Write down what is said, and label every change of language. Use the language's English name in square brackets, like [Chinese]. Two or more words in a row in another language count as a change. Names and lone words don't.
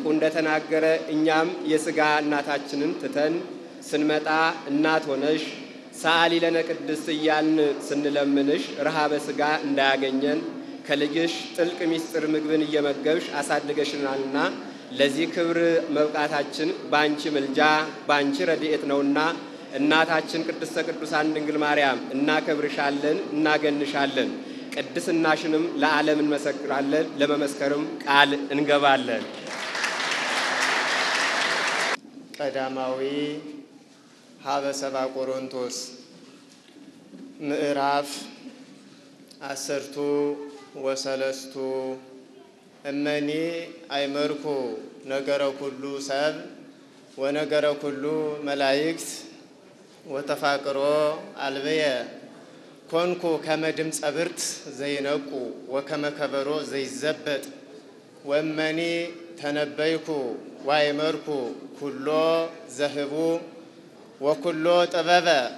[Amharic] እንደተናገረ እኛም የሥጋ እናታችንን ትተን ስንመጣ እናት ሆነሽ [Geez] ሰአሊ ለነ ቅድስት [Amharic] እያልን ስንለምንሽ ረሃበ ሥጋ እንዳያገኘን ከልጅሽ ጥልቅ ሚስጥር ምግብን እየመገብሽ አሳድገሽናልና ለዚህ ክብር መብቃታችን ባንቺ ምልጃ ባንቺ ረድኤት ነውና እናታችን [Geez] ቅድስተ ቅዱሳን [Amharic] ድንግል ማርያም እናከብርሻለን፣ እናገንሻለን። ቅድስናሽንም ለዓለም እንመሰክራለን፣ ለመመስከርም ቃል እንገባለን። [Geez] ቀዳማዊ ሀበ ሰብአ ቆሮንቶስ ምዕራፍ 10 እመኒ አይመርኩ ነገረ ኩሉ ሰብ ወነገረ ኩሉ መላእክት ወተፋቅሮ አልበየ ኮንኩ ከመ ድምፀ ብርት ዘይነቁ ወከመ ከበሮ ዘይዘበጥ ወመኒ ተነበይኩ ዋይመርኩ ኩሎ ዘህቡ ወኩሎ ጥበበ